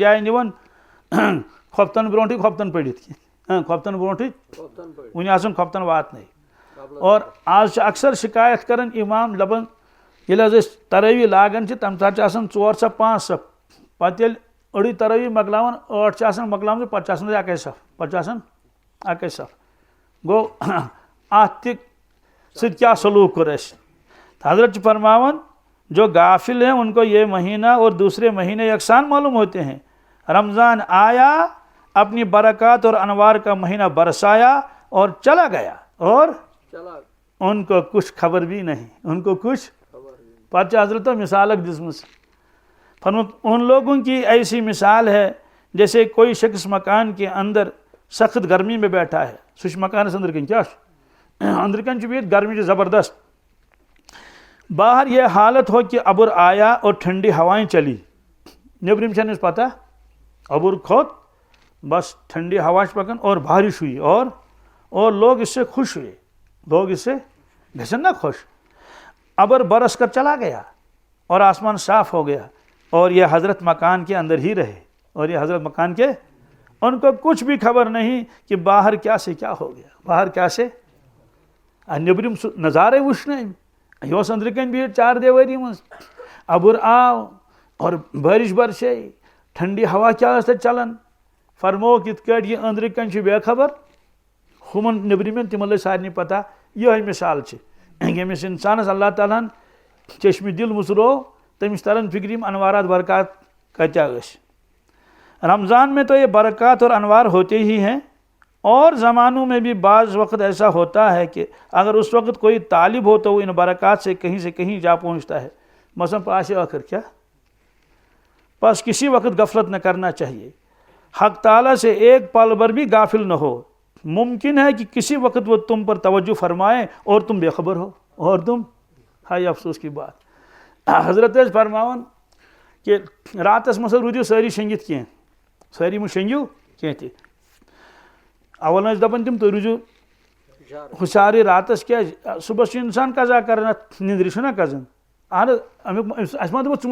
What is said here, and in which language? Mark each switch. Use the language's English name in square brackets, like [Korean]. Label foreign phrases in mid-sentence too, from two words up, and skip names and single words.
[Kashmiri] جاین نِوان خۄفتن برونٛٹھٕے خۄفتن پٔرِتھ کینٛہہ خۄفتن برونٛٹھٕے وُنہِ آسان خۄفتن واتنٕے اور آز چھِ اکثر شکایت کران امام دپان ییٚلہِ حظ أسۍ ترٲوی لاگان چھِ تمہِ ساتہٕ چھِ آسان 4 صف 5 صف پتہٕ ییٚلہِ أڑٕے ترٲوی مۄکلاوان 8 چھِ آسان مۄکلاومژٕ پتہٕ چھِ آسان اَکے صف پتہٕ چھِ آسان اَکے صف گوٚو اتھ تہِ سۭتۍ کیٛاہ سلوٗک کوٚر اَسہِ حضرت چھِ فرماوان [Urdu] جو غافل ہیں ان کو یہ مہینہ اور دوسرے مہینے یکساں معلوم ہوتے ہیں رمضان آیا اپنی برکات اور انوار کا مہینہ برسایا اور چلا گیا اور ان کو کچھ خبر بھی نہیں ان کو کچھ پتہ حضرت [Kashmiri] مثال دِژمٕژ فرموت [Urdu] ان لوگوں کی ایسی مثال ہے جیسے کوئی شخص مکان کے اندر سخت گرمی میں بیٹھا ہے [Kashmiri] سُہ چھُ مکانس أنٛدرٕ کِنۍ کیٛاہ چھُ أنٛدرٕ کَنۍ چھُ بِہِتھ گرمی چھِ زبردست [Urdu] باہر یہ حالت ہو کہ ابر آیا اور ٹھنڈی ہوائیں چلی [Kashmiri] نیبرِم چھنہٕ أمِس پتہ ابر کھوت [Urdu] بس ٹھنڈی ہوا [Kashmiri] چھِ پکان [Urdu] اور بارش ہوئی اور لوگ اس سے خوش ہوئے لوگ اس سے [Kashmiri] گژھن نا [Urdu] خوش ابر برس کر چلا گیا اور آسمان صاف ہو گیا اور یہ حضرت مکان کے اندر ہی رہے اور یہ حضرت مکان کے ان کو کچھ بھی خبر نہیں کہ باہر کیا سے کیا ہو گیا باہر کیا [Kashmiri] سے نیبرِم سُہ نظارے وٕچھنہٕ أمۍ یہِ اوس أنٛدرٕ کَنۍ بِہِتھ 4 دیوٲری منٛز ابر آو اور [Urdu] بارش برسے ٹھنڈی ہوا [Kashmiri] کیا ٲس تَتہِ چلان فرموکھ یِتھ کٲٹھۍ یہِ أنٛدرٕ کَنۍ چھُ بے خبر ہُمن نیبرِمٮ۪ن تِمن لٔج سارنٕے پتہ یِہوٚے مِثال چھِ ییٚمِس اِنسانس اللہ تعالیٰ ہن چشمہِ دِل مُژروو تٔمِس ترن فکر یِم انوارات برکات کتیٛاہ ٲسۍ [Urdu] رمضان میں تو یہ برکات اور انوار ہوتے ہی ہیں اور زمانوں میں بھی بعض وقت ایسا ہوتا ہے کہ اگر اس وقت کوئی طالب ہو تو وہ ان برکات سے کہیں جا پہنچتا ہے مثلاً پاس آخر کیا بس کسی وقت غفلت نہ کرنا چاہیے حق تعالیٰ سے ایک پل بھر بھی غافل نہ ہو ممکن ہے کہ کسی وقت وہ تم پر توجہ فرمائے اور تم بے خبر ہو اور تم ہائی افسوس کی بات حضرت [Kashmiri] فرماون کہ راتس منٛز روٗدِو سٲری شٔنگِتھ کینٛہہ سٲری مہٕ شٔنگِو کینٛہہ تہِ اول ٲسۍ دپان تِم تُہۍ روٗزِو ہُشارٕے راتس کیٛازِ صُبحس چھُ اِنسان قضا کران اتھ نیندرِ چھُنہ کھسان اہن حظ امیُک اَسہِ ما دوٚپُکھ ژٕ